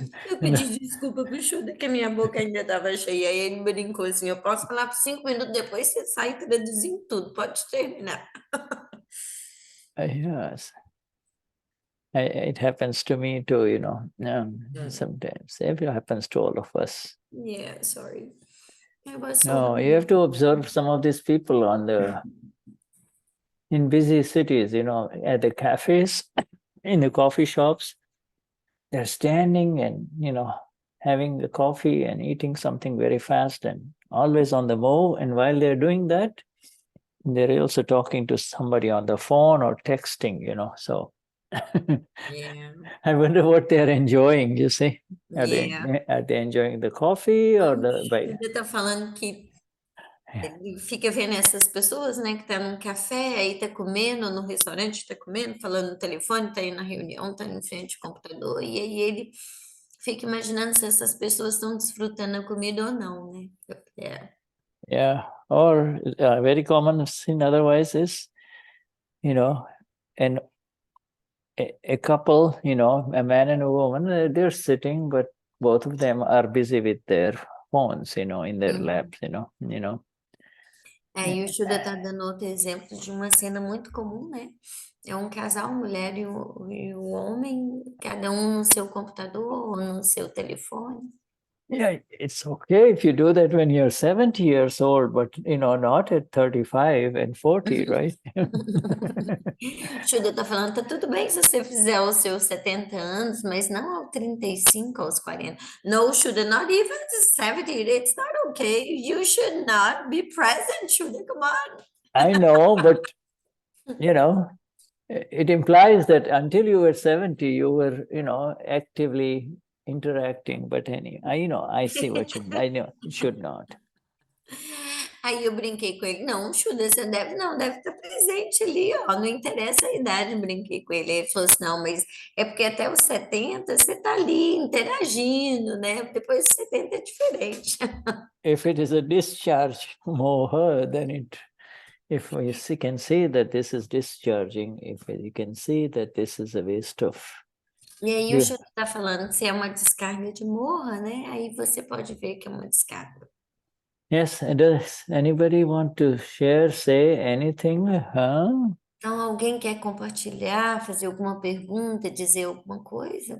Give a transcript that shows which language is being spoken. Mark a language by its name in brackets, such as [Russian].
[Portuguese] Eu pedi desculpa pro Shuddha, que a minha boca ainda estava cheia. Aí ele brincou assim: eu posso falar por 5 minutos depois, você sai traduzindo tudo. Pode terminar. [English] Yes. It happens to me too, sometimes. It happens to all of us. Yeah, sorry. I was so No, you have to observe some of these people in busy cities, at the cafes, in the coffee shops. They're standing and, having the coffee and eating something very fast and always on the move. And while they're doing that, they're also talking to somebody on the phone or texting, so. Yeah. I wonder what they're enjoying, you see. Are Yeah. they enjoying the coffee or the [Portuguese] Ele tá falando que ele fica vendo essas pessoas, né, que tá num café, aí tá comendo, no restaurante tá comendo, falando no telefone, tá aí na reunião, tá em frente ao computador, e aí ele fica imaginando se essas pessoas estão desfrutando a comida ou não, né? [English] Yeah, or very common sin otherwise is, and a couple, a man and a woman, they're sitting, but both of them are busy with their phones, in their laps, [Portuguese] Aí o Shuddha tá dando outro exemplo de uma cena muito comum, né? É um casal, mulher e o homem, cada um no seu computador ou no seu telefone. [English] Yeah, it's okay if you do that when you're 70 years old, but not at 35 and 40, right? [Portuguese] Shuddha tá falando, tá tudo bem se você fizer aos seus 70 anos, mas não aos 35, aos 40. [English] No, Shuddha, not even 70, it's not okay. You should not be present, Shuddha, come on. I know, but, it implies that until you were 70, you were, actively interacting. But anyway, I see what you mean. I know, you should not. [Portuguese] Aí eu brinquei com ele, não, Shuddha, você deve estar presente ali, ó, não interessa a idade, brinquei com ele. Ele falou assim, não, mas é porque até os 70 você está ali interagindo, né? Depois dos 70 é diferente. [English] If it is a discharge moha, then if we can see that this is discharging, if you can see that this is a waste of. [Portuguese] E aí o Shuddha está falando, se é uma descarga de morra, né? Aí você pode ver que é uma descarga. [English] Yes, does anybody want to share, say anything? Huh? [Portuguese] Então, alguém quer compartilhar, fazer alguma pergunta, dizer alguma coisa?